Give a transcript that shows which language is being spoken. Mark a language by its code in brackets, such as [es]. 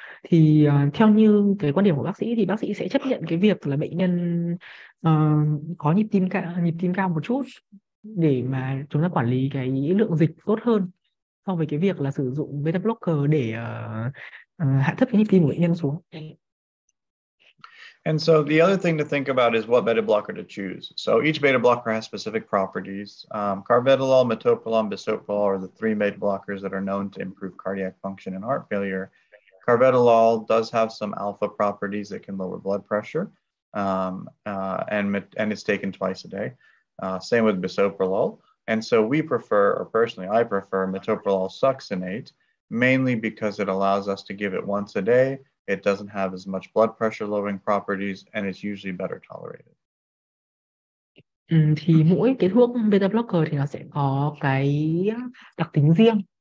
[vi] Thì theo như cái quan điểm của bác sĩ thì bác sĩ sẽ chấp nhận cái việc là bệnh nhân có nhịp tim cao một chút để mà chúng ta quản lý cái lượng dịch tốt hơn so với cái việc là sử dụng beta blocker để hạ thấp cái nhịp tim của bệnh nhân xuống. [en] And so the other thing to think about is what beta blocker to choose. So each beta blocker has specific properties. Carvedilol, metoprolol, and bisoprolol are the 3 beta blockers that are known to improve cardiac function and heart failure. Carvedilol does have some alpha properties that can lower blood pressure, and it's taken twice a day. Same with bisoprolol. And so we prefer, or personally I prefer, metoprolol succinate, mainly because it allows us to give it once a day. It doesn't have as much blood pressure lowering properties, and it's usually better tolerated. [vi] Thì mỗi cái thuốc beta blocker thì nó sẽ có cái đặc tính riêng.